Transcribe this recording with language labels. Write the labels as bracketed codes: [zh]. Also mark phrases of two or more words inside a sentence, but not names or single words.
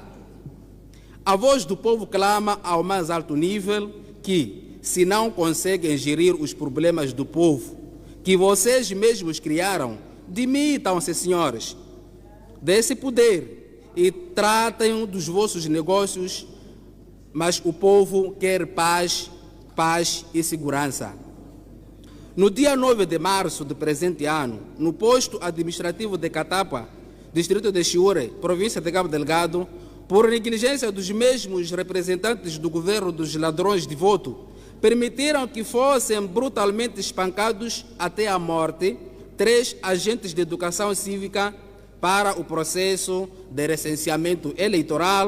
[pt] A voz do povo clama ao mais alto nível que, se não conseguem gerir os problemas do povo, que vocês mesmos criaram, demitam-se, senhores, desse poder e tratem dos vossos negócios, mas o povo quer paz, paz e segurança. No dia 9 de março do presente ano, no posto administrativo de Catapa, distrito de Chiure, província de Cabo Delgado, por negligência dos mesmos representantes do governo dos ladrões de voto, permitiram que fossem brutalmente espancados até a morte 3 agentes de educação cívica para o processo de recenseamento eleitoral.